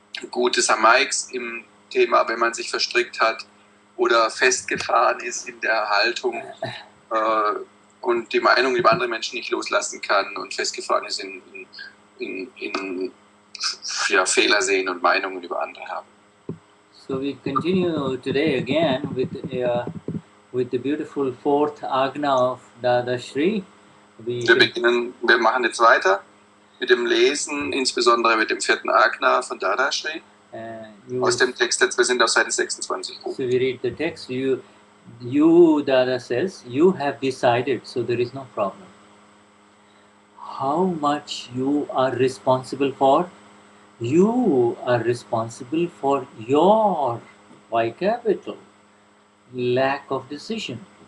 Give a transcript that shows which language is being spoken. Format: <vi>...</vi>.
<de>gute Samaiks im Thema, wenn man sich verstrickt hat oder festgefahren ist in der Haltung und die Meinung über andere Menschen nicht loslassen kann und festgefahren ist in Fehler sehen und Meinungen über andere haben.</de> <en>So we continue today again with the beautiful 4th Agna of Dadashri.</en> <de>Wir machen jetzt weiter mit dem Lesen, insbesondere mit dem 4. Agna von Dadashri. Aus dem Text jetzt, wir sind auf Seite 26.</de> <en>So we read the text. You Dada says, you have decided, so there is no problem. How much you are responsible for? You are responsible for your Y capital lack of decision.</en>